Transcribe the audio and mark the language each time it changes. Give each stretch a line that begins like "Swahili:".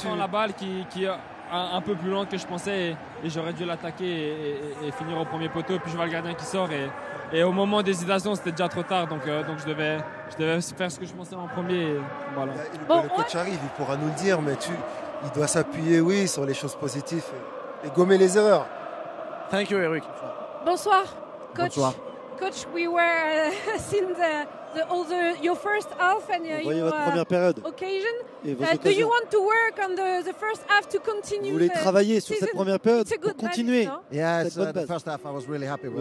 French: J'attends la balle qui est un peu plus lente que je pensais et j'aurais dû l'attaquer et finir au premier poteau. Puis je vois le gardien qui sort et au moment d'hésitation, c'était déjà trop tard. Donc je devais faire ce que je pensais en premier. Et voilà. Le coach arrive, il pourra nous le dire, mais il doit s'appuyer, sur les choses positives et gommer les erreurs.
English: Thank you, Eric.
French: Bonsoir, coach. Bonsoir.
English: Coach, we were seeing your first half and
French: votre première période. Occasion. Et vos
English: do you want to work on the first half to continue?
French: Vous voulez travailler sur cette première période pour continuer.
English: Yes, the first half I was really happy with.